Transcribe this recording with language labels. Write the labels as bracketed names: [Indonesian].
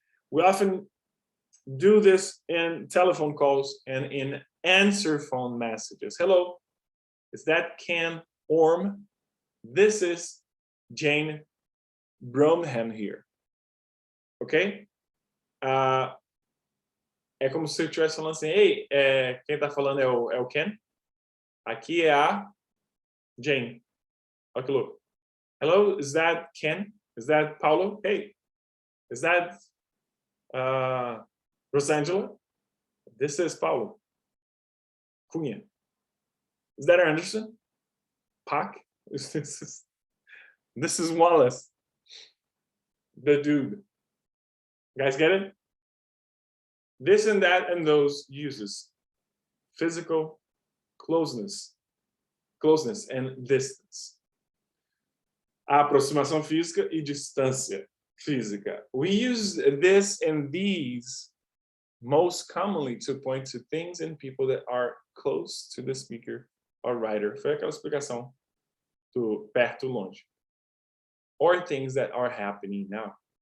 [English] We often do this in telephone calls and in answer phone messages. Hello, is that Ken Orm? This is Jane Bromham here. Ok? [Portuguese] É como se eu estivesse falando assim, ei, quem está falando é o Ken? Aqui é a Jane. Olha que louco. [English] Hello, is that Ken? Is that Paulo? Hey, is that Rosangela? This is Paulo. Cunha. Is that Anderson? Pac? This is Wallace. The dude. You guys get it? This and that and those uses physical closeness and distance. [Portuguese] A aproximação física e distância física. [English] We use this and these most commonly to point to things and people that are close to the speaker or writer. [Portuguese] Foi aquela explicação do perto, longe. [English] Or things that are happening now.